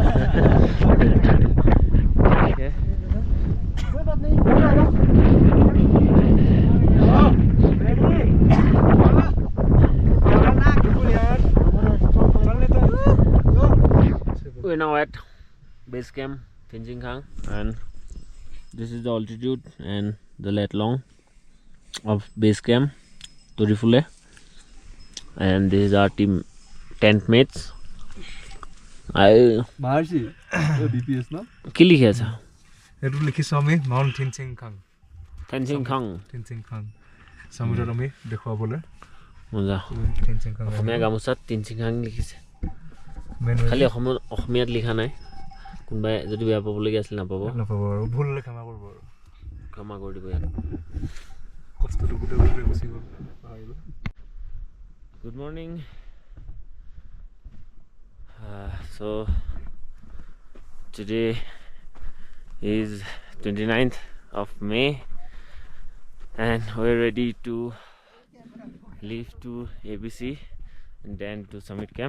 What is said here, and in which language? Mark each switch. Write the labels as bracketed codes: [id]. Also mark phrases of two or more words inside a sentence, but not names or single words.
[en] We're now at base camp Tinsinkang, and this is the altitude and the lat long of base camp Torifule, and this is our team tent mates. [hi] बाहर से DPS ना [as] কি লিখে আছে? এটো লিখিছো আমি মাউন্ট Tinsinkang. Tinsinkang সমুদ্ৰত আমি দেখুৱাবলৈ মজা. Tinsinkang অসমীয়া গামোচাত Tinsinkang লিখিছে, খালি অসমীয়াত লিখা নাই. কোনবাই যদি বেয়া পাবলগীয়া আছিল নাপাব, আৰু ভুল হ'লে ক্ষমা কৰিব, আৰু ক্ষমা কৰি দিব ইয়াত. কষ্টটো গোটেই গুচি গ'ল. [en] Good morning. So today is 29th of May, and we're ready to leave to ABC and then to summit camp.